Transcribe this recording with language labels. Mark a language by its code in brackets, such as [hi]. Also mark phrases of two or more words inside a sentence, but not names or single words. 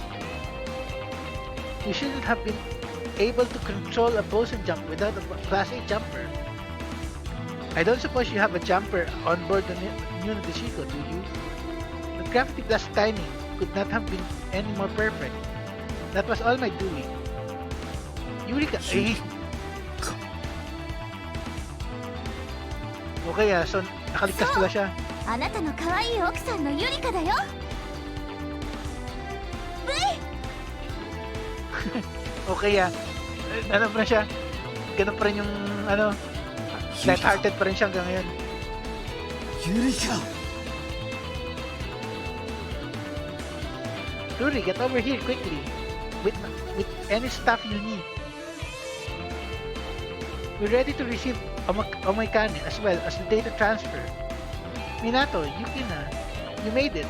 [en] You shouldn't have been able to control a boson jump without a Class A jumper. I don't suppose you have a jumper on board the new Nadeshiko, do you? The gravity blast timing could not have been any more perfect. That was all my doing. Yurika, eh. Okay so [tl] nakaligtas pala siya. [ja] あなたの可愛い奥さんのユリカだよ。 [tl] Okay ano pa rin siya? Ganun pa rin yung ano, light-hearted pa rin siya hanggang ngayon. [en] Yurika! Ruri, get over here quickly. With any stuff you need. We're ready to receive Omoikane as well as the data transfer. Minato, Yukina, you made it.